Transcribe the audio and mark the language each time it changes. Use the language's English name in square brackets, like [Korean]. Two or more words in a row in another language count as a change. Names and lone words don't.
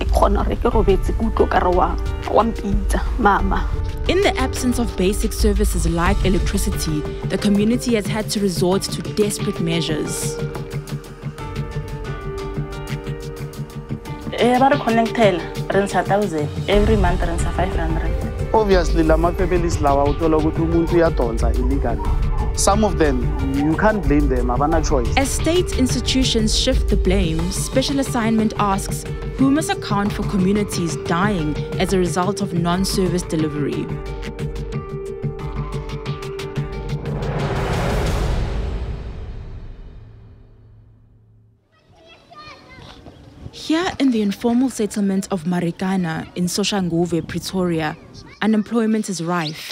[English] the absence of basic services like electricity, the community has had to resort to desperate measures. Every month, 500. Obviously, [Zulu] lama families lawa uthola ukuthi umuntu uyadonsa illegally. [English] Some of them, you can't blame them, [Zulu] abana choice. [English] As state institutions shift the blame, Special Assignment asks, who must account for communities dying as a result of non-service delivery? Here in the informal settlement of Marikana in Soshanguve, Pretoria, unemployment is rife.